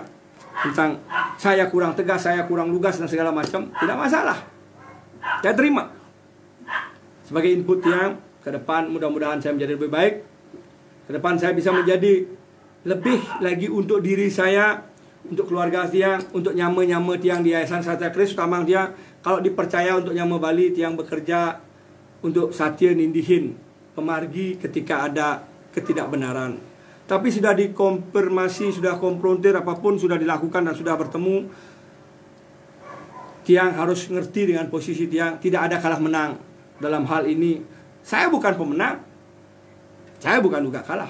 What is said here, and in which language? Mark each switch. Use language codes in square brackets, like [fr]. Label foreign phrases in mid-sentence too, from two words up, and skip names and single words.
[id] Tentang saya kurang tegas, saya kurang lugas dan segala macam. Tidak masalah. Saya terima. Sebagai input yang ke depan mudah-mudahan saya menjadi lebih baik. Ke depan saya bisa menjadi lebih lagi untuk diri saya, untuk keluarga tiang, untuk [ban] nyama-nyama tiang [id] di Yayasan Satya Kris Utamang tiang. Kalau dipercaya untuk nyama Bali tiang bekerja untuk [ban] satya nindihin pemargi [id] ketika ada ketidakbenaran. Tapi sudah dikonfirmasi, sudah konfrontir, apapun sudah dilakukan dan sudah bertemu. Tiang harus ngerti dengan posisi tiang. Tidak ada kalah menang dalam hal ini. Saya bukan pemenang, saya bukan juga kalah.